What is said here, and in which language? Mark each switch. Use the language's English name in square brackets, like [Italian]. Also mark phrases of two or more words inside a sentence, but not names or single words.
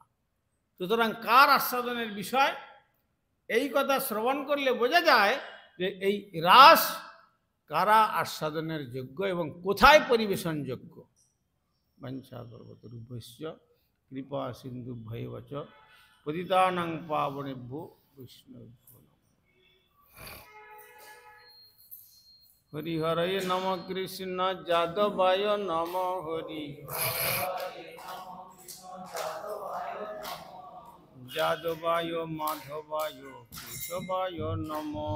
[Bangla] সুতরাং কার আস্বাদনের বিষয়, এই কথা শ্রবণ করলে বোঝা যায় যে এই রাস কারা আস্বাদনের যোগ্য এবং কোথায় পরিবেশনযোগ্য। [Sanskrit] वाञ्छा कल्पतरुभ्यश्च कृपा सिन्धुभ्यैव च पतितानां पावनेभ्यो वैष्णवेभ्यो नमः। हरिहरये नम कृष्ण यादवाय नम हरि, यादवाय माधवाय केशवाय नम।